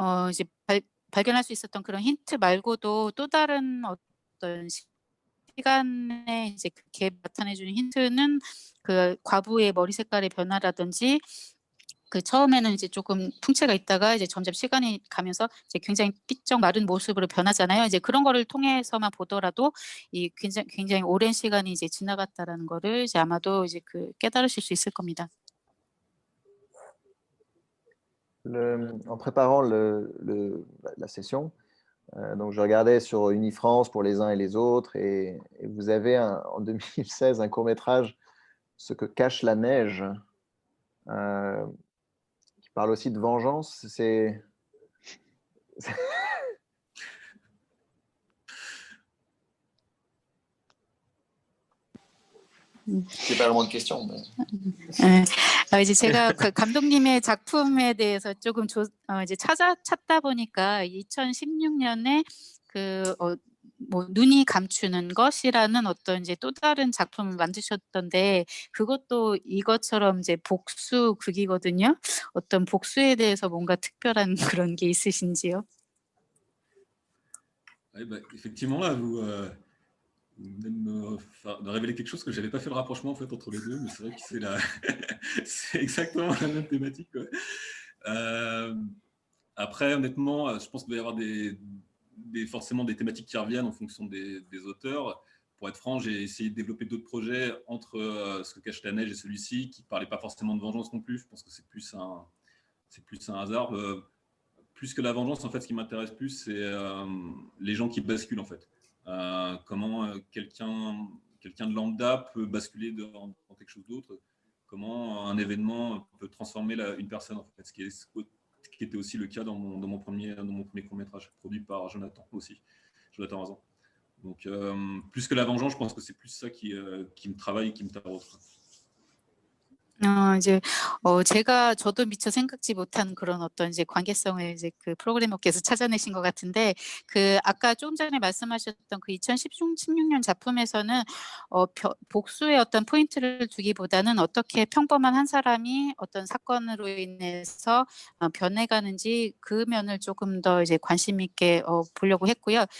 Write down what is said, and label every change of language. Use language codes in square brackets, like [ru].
[ko] 이제 발견할 수 있었던 그런 힌트 말고도 또 다른 어떤 시간에 이제 그게 나타내 주는 힌트는 그 과부의 머리 색깔의 변화라든지, 그 처음에는 이제 조금 풍채가 있다가 이제 점점 시간이 가면서 이제 굉장히 삐쩍 마른 모습으로 변하잖아요. 이제 그런 거를 통해서만 보더라도 이 굉장히 오랜 시간이 이제 지나갔다라는 거를 이제 아마도 이제 그 깨달으실 수 있을 겁니다. [fr] En préparant la session, donc je regardais sur Unifrance pour les uns et les autres, et vous avez en 2016 un court-métrage, Ce que cache la neige, qui parle aussi de vengeance. C'est pas vraiment de question. Mais... [ko] 이제 제가 그 감독님의 작품에 대해서 조금 이제 찾다 보니까 2016년에 그 뭐 눈이 감추는 것이라는 어떤 이제 또 다른 작품을 만드셨던데, 그것도 이것처럼 이제 복수 극이거든요. 어떤 복수에 대해서 뭔가 특별한 그런 게 있으신지요? [fr] Ouais, bah, effectivement, là, vous venez de révéler quelque chose que je n'avais pas fait le rapprochement en fait entre les deux, mais c'est vrai que c'est exactement la même thématique, quoi. Après, honnêtement, je pense qu'il va y avoir forcément des thématiques qui reviennent en fonction des auteurs. Pour être franc, j'ai essayé de développer d'autres projets entre Ce que cache la neige et celui-ci, qui ne parlaient pas forcément de vengeance non plus. Je pense que c'est plus un hasard. Plus que la vengeance, en fait, ce qui m'intéresse plus, c'est les gens qui basculent, en fait. Comment quelqu'un de lambda peut basculer dans quelque chose d'autre. Comment un événement peut transformer une personne, en fait, ce qui était aussi le cas dans mon premier court-métrage, produit par Jonathan Razan. Donc, plus que la vengeance, je pense que c'est plus ça qui me travaille et qui me taraude. [ko] 이제 저도 미처 생각지 못한 그런 어떤 이제 관계성을 이제 그 프로그래머께서 찾아내신 것 같은데, 아까 조금 전에 말씀하셨던 그 2016년 작품에서는 복수의 어떤 포인트를 두기보다는 어떻게 평범한 한 사람이 어떤 사건으로 인해서 변해가는지 그 면을 조금 더 이제 관심 있게 보려고 했고요.